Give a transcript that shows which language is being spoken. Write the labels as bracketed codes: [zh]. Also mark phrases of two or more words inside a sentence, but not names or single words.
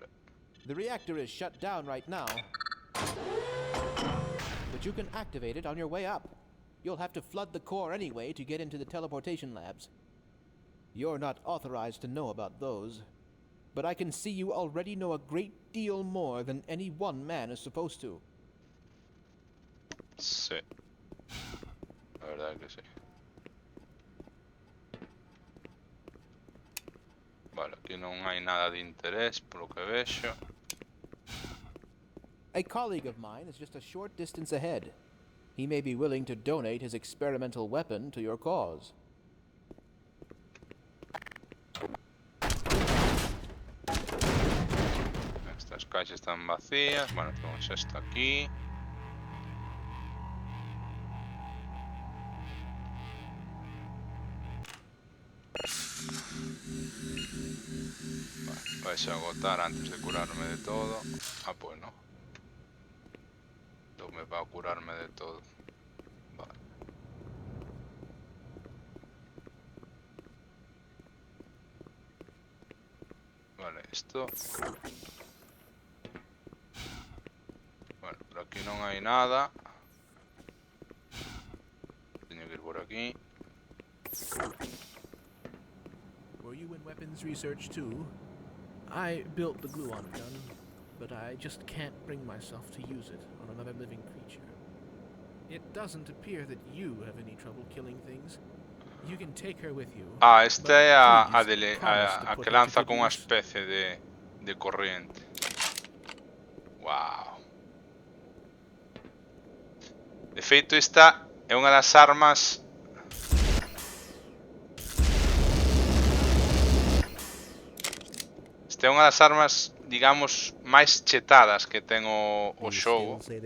[en] The reactor is shut down right now, but you can activate it on your way up. You'll have to flood the core anyway to get into the teleportation labs. You're not authorized to know about those, but I can see you already know a great deal more than any one man is supposed to. [es] Sí. La verdad que sí. [gl] Vale, aquí non hai nada de interés, polo que vexo. [en] A colleague of mine is just a short distance ahead. He may be willing to donate his experimental weapon to your cause. [gl] Estas caixas están vacías. [es] Bueno, tenemos esta aquí. Vale, vais a agotar antes de curarme de todo. Ah, pues no. No me va a curarme de todo. Vale. Vale, esto. [gl] Bueno, por aquí non hai nada. Teño que ir por aquí. [en] Were you in weapons research too? I built the gluon gun, but I just can't bring myself to use it on another living creature. It doesn't appear that you have any trouble killing things. You can take her with you. [gl] Ah, esta é a a que lanza con unha especie de corriente. Wow. De feito, esta é unha das armas. Esta é unha das armas, digamos, máis chetadas que ten o xogo.